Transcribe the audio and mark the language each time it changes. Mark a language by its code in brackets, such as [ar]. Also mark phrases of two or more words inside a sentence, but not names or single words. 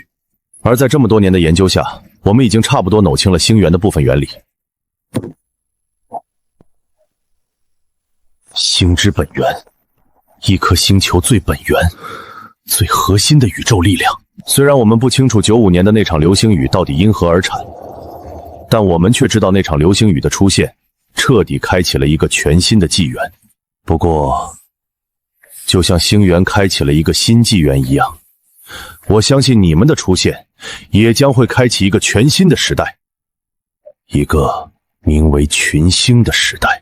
[zh] 而在這麼多年的研究下，我們已經差不多弄清了星源的部分原理。星之本源，一顆星球最本源、最核心的宇宙力量。雖然我們不清楚95年的那場流星雨到底因何而產，但我們卻知道那場流星雨的出現，徹底開啟了一個全新的紀元。不過，就像星源開啟了一個新紀元一樣，我相信你們的出現，也將會開啟一個全新的時代，一個名為群星的時代。